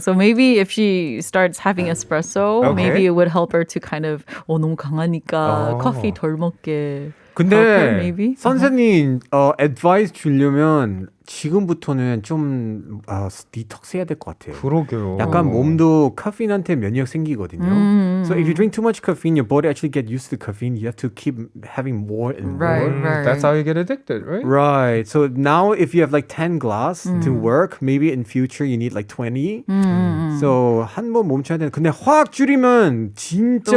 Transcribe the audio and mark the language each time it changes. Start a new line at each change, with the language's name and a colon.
English: So maybe if she starts having espresso, Okay. maybe it would help her to kind of
Korean: 너무 강하니까 커피 덜 먹게. 근데
English: help her, maybe?
Korean: 선생님 advice 주려면 지금부터는 좀 디톡스 해야 될 것 같아요. 그러게요. 약간 몸도 카페인한테 면역 생기거든요.
English: So if you drink too much caffeine, your body actually get used to caffeine. You have to keep having more and more. Right. That's how you get addicted, right? Right. So now if you have like 10 glass to work, maybe in future you need like 20.
Korean: So 한 번 멈춰야 되는. 근데 확 줄이면 진짜